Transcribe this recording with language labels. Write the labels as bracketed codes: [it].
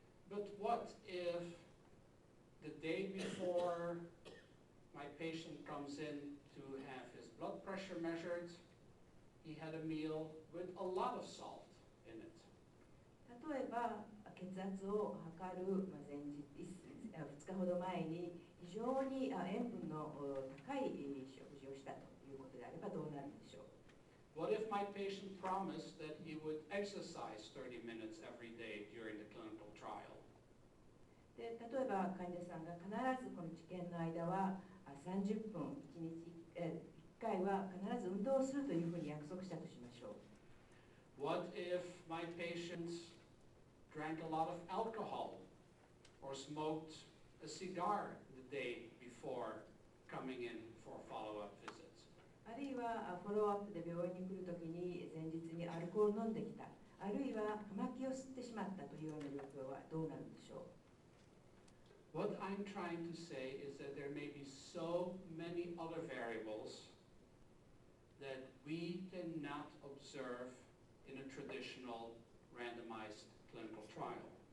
[en] But what if the day before my patient comes in to have his blood pressure measured, he had a meal with a lot of salt in it? [ja] 例えば血圧を測る前日2日ほど前に非常に塩分の高い食事をしたということであればどうなるんでしょう。 [en] What if my patient promised that he would exercise 30 minutes every day during the clinical trial? [ja] で例えば患者さんが必ずこの治験の間は30分1日1回は必ず運動をするというふうに約束したとしましょう。 [en] What if my patient drank a lot of alcohol or smoked a cigar the day before coming in for follow-up visits? [ja] あるいはフォローアップで病院に来るときに前日にアルコールを飲んできた、あるいは葉巻を吸ってしまったというような状況はどうなるんでしょう。 [en] What I'm trying to say is that there may be so many other variables that we cannot observe in a traditional randomized clinical trial.